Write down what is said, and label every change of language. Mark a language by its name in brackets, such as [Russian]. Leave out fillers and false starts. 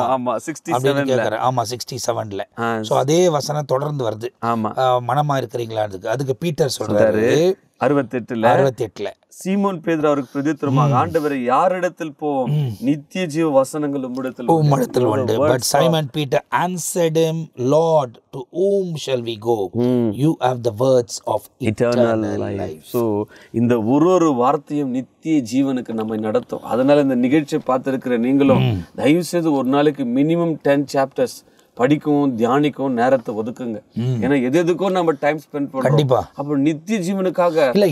[Tamil] ஆமா 67. ஆமா 67ல. சோ அதே வசனம் தொடர்ந்து வருது. ஆமா, மனமா இருக்கிறீங்களா? அதுக்கு பீட்டர் சொல்றாரு 68ல சீமோன் பேதுரு அவருக்கு பிரதித்திரமாக, ஆண்டவரே யாரிடத்தில் போவோம்? நித்திய ஜீவ வசனங்கள் உம்மிடத்தில் உண்டு. [English] But Simon Peter answered him, Lord, to whom shall we go? You have the words of eternal life. [Tamil] So இந்த ஒரு வார்த்தையும் நித்திய ஜீவனுக்கு நம்மை நடத்தும். அதனால இந்த நிகழ்ச்சியை பார்த்திருக்கிற நீங்களும் தயவு செய்து ஒரு நாளைக்கு மினிமம் 10 சாப்டர்ஸ் படிக்கவும் தியானிக்கவும் நேரத்தை ஒதுக்குங்க. ஏன்னா எதுக்கும் நம்ம டைம் ஸ்பெண்ட் பண்றோம். கண்டிப்பா. அப்ப நித்திய ஜீவனுக்காக இல்ல.